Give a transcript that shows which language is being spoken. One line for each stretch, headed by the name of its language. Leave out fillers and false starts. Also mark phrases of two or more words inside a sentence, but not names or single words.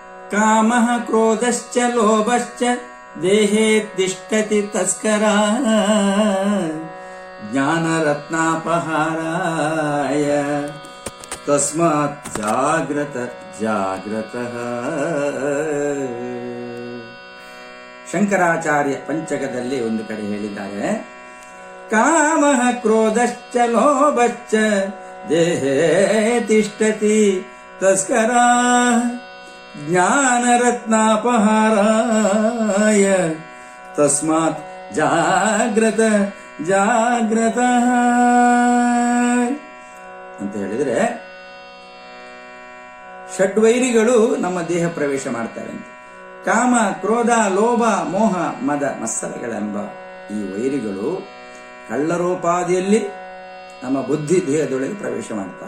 Sanskrit: ಕಾಮಃ ಕ್ರೋಧಶ್ಚ ಲೋಭಶ್ಚ ದೇಹೇ ತಿಷ್ಠತಿ ತಸ್ಕರಾ ಜ್ಞಾನರತ್ನಾಪಹಾರಾಯ ತಸ್ಮಾತ್ ಜಾಗ್ರತ ಜಾಗ್ರತಃ.
Kannada: ಶಂಕರಾಚಾರ್ಯ ಪಂಚಕದಲ್ಲಿ ಒಂದು ಕಡೆ ಹೇಳಿದ್ದಾರೆ,
Sanskrit: ಕಾಮಃ ಕ್ರೋಧಶ್ಚ ಲೋಭಶ್ಚ ದೇಹೇ ತಿಷ್ಠತಿ ತಸ್ಕರಾ ಜ್ಞಾನರತ್ನಾಪಹಾರಾಯ ತಸ್ಮಾತ್ ಜಾಗ್ರತ ಜಾಗ್ರತಃ
Kannada: ಅಂತ ಹೇಳಿದ್ರೆ, ಷಡ್ವೈರಿಗಳು ನಮ್ಮ ದೇಹ ಪ್ರವೇಶ ಮಾಡ್ತಾರೆ ಅಂತ. ಕಾಮ, ಕ್ರೋಧ, ಲೋಭ, ಮೋಹ, ಮದ, ಮತ್ಸರಗಳೆಂಬ ಈ ವೈರಿಗಳು ಕಳ್ಳರೋಪಾದಿಯಲ್ಲಿ ನಮ್ಮ ಬುದ್ಧಿ ದೇಹದೊಳಗೆ ಪ್ರವೇಶ ಮಾಡ್ತಾರೆ.